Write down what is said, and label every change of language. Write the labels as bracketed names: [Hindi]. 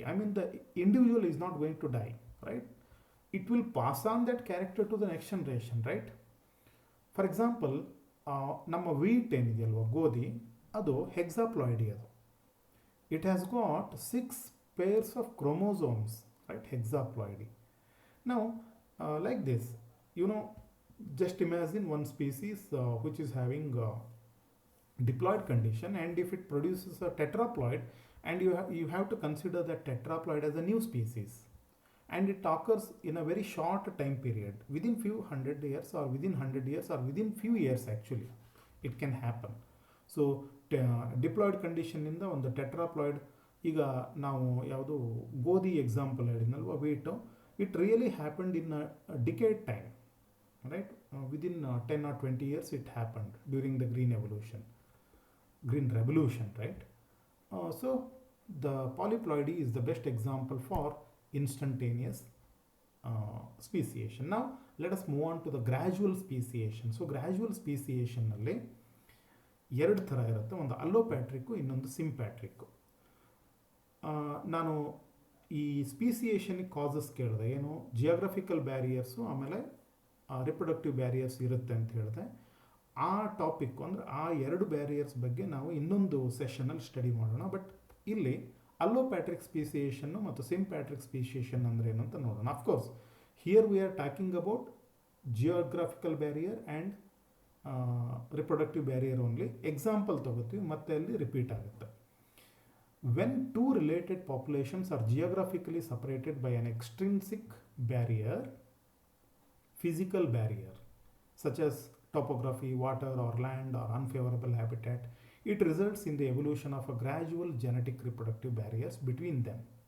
[English] I mean, the individual is not going to die, right? It will pass on that character to the next generation, right? For example, [Kannada] ನಮ್ಮ wheat ಏನಿದೆಯಲ್ವ, ಗೋಧಿ, ಅದು ಹೆಕ್ಸಾಪ್ಲಾಯ್ಡಿ. [English] ಅದು it has got 6 pairs of chromosomes, right? Hexaploidy. Now, like this, you know, just imagine one species which is having diploid condition, and if it produces a tetraploid, and you have to consider that tetraploid as a new species, and it occurs in a very short time period, within few hundred years or within 100 years or within few years actually it can happen. [Kannada] So diploid ಕಂಡೀಷನ್ನಿಂದ ಒಂದು tetraploid, ಈಗ ನಾವು ಯಾವುದು ಗೋಧಿ example ಹೇಳಿದ್ನಲ್ವ, ವೀಟು, [English] It really happened in decade time, right? Within 10 or 20 years it happened during the green revolution, right? So the polyploidy is the best example for instantaneous speciation. Now let us move on to the gradual speciation. [Kannada] So gradual speciation ನಲ್ಲಿ 2 ಥರ ಇರುತ್ತೆ, ಒಂದು ಅಲ್ಲೋಪ್ಯಾಟ್ರಿಕ್ಕು, ಇನ್ನೊಂದು ಸಿಂಪ್ಯಾಟ್ರಿಕ್ಕು. ನಾನು ಈ ಸ್ಪೀಸಿಯೇಷನಿಗೆ causes ಕೇಳಿದೆ, ಏನು geographical ಬ್ಯಾರಿಯರ್ಸು ಆಮೇಲೆ ರಿಪ್ರೊಡಕ್ಟಿವ್ ಬ್ಯಾರಿಯರ್ಸ್ ಇರುತ್ತೆ ಅಂತ ಹೇಳಿದೆ. ಆ ಟಾಪಿಕ್ಕು ಅಂದರೆ ಆ 2 ಬ್ಯಾರಿಯರ್ಸ್ ಬಗ್ಗೆ ನಾವು ಇನ್ನೊಂದು ಸೆಷನಲ್ಲಿ ಸ್ಟಡಿ ಮಾಡೋಣ. ಬಟ್ ಇಲ್ಲಿ ಅಲ್ಲೋಪ್ಯಾಟ್ರಿಕ್ ಸ್ಪೀಸಿಯೇಷನ್ನು ಮತ್ತು ಸಿಂಪ್ಯಾಟ್ರಿಕ್ ಸ್ಪೀಸಿಯೇಷನ್ ಅಂದರೆ ಏನು ಅಂತ ನೋಡೋಣ. Of course [English] Here we are talking about geographical barrier and reproductive barrier only. [Kannada] Example ತಗೋತೀವಿ ಮತ್ತೆ ಅಲ್ಲಿ ರಿಪೀಟ್ ಆಗುತ್ತೆ. [English] When two related populations are geographically separated by an extrinsic barrier, physical barrier, such as topography, water or land or unfavorable habitat, it results in the evolution of a gradual genetic reproductive barriers between them.